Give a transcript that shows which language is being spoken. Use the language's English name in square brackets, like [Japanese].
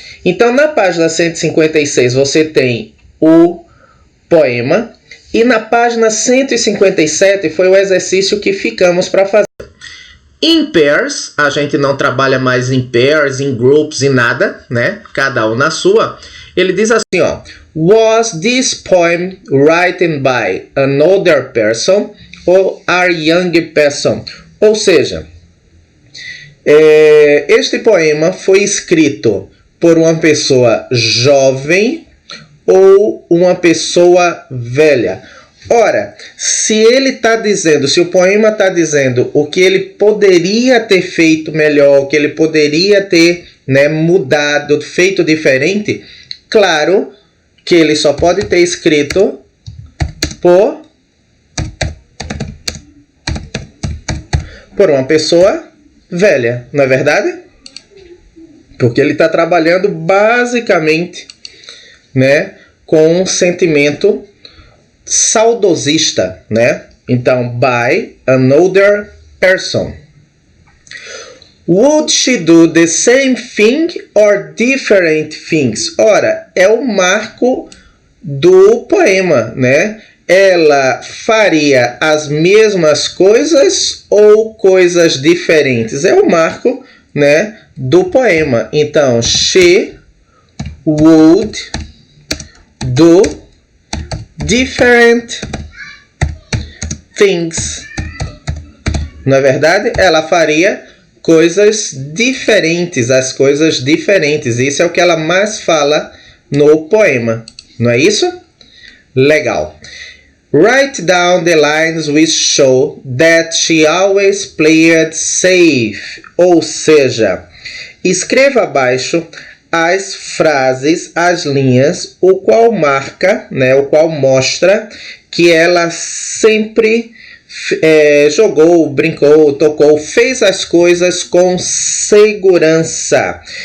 [Portuguese] Então, na página 156, você tem o poema. E na página 157 foi o exercício que ficamos para fazer. Em pairs, a gente não trabalha mais em pairs, em groups, em nada, né? Cada um na sua. Ele diz assim, ó. [English] Was this poem written by an older person or a young person? [Portuguese] Ou seja, este poema foi escrito por uma pessoa jovem ou uma pessoa velha. Ora, se ele está dizendo, se o poema está dizendo o que ele poderia ter feito melhor, o que ele poderia ter, né, mudado, feito diferente, claro que ele só pode ter escrito por uma pessoa velha, não é verdade? Porque ele está trabalhando basicamente, né, com um sentimento saudosista, né? [English] Então, by an older person. Would she do the same thing or different things? [Portuguese] Ora, é o marco do poema, né? Ela faria as mesmas coisas ou coisas diferentes? É o marco, né, do poema. [English] Então, she would do different things. [Portuguese] Na verdade, ela faria coisas diferentes, as coisas diferentes. Isso é o que ela mais fala no poema. Não é isso? Legal. [English] Write down the lines which show that she always played safe. [Portuguese] Ou seja, escreva abaixo as frases, as linhas, o qual marca, né, o qual mostra que ela sempre jogou, brincou, tocou, fez as coisas com segurança.